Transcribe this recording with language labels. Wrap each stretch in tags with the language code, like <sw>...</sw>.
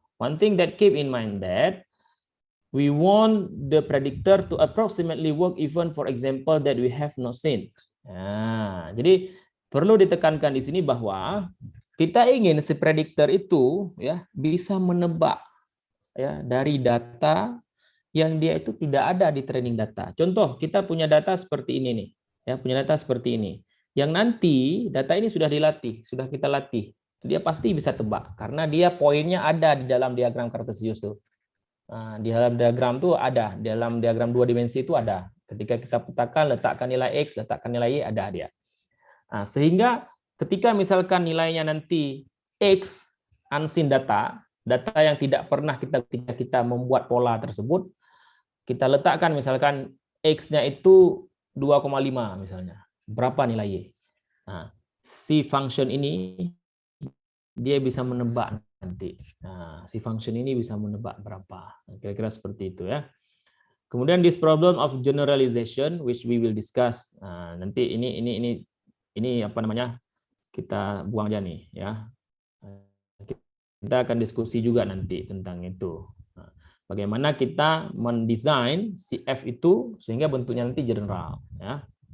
<en>One thing that keep in mind that we want the predictor to approximately work even for example that we have not seen.</en> <id>Nah, jadi perlu ditekankan di sini bahwa kita ingin si prediktor itu ya bisa menebak ya dari data yang dia itu tidak ada di training data. Contoh, kita punya data seperti ini nih. Ya, punya data seperti ini. Yang nanti data ini sudah dilatih, sudah kita latih. Dia pasti bisa tebak karena dia poinnya ada di dalam diagram Cartesius tuh. Nah, di dalam diagram tuh ada, dalam diagram 2 dimensi itu ada. Ketika kita petakan, letakkan nilai x, letakkan nilai y, ada dia. Nah, sehingga ketika misalkan nilainya nanti x unseen data yang tidak pernah kita membuat pola tersebut, kita letakkan misalkan x-nya itu 2,5 misalnya. Berapa nilai y? Nah, si function ini dia bisa menebak nanti. Nah, si function ini bisa menebak berapa. Kira-kira seperti itu ya. Kemudian</id> <en>this problem of generalization which we will discuss.</en> <id>Nah, nanti ini apa namanya? Kita buang aja nih ya. Kita akan diskusi juga nanti tentang itu. Nah, bagaimana kita mendesain si F itu sehingga bentuknya nanti general ya.</id>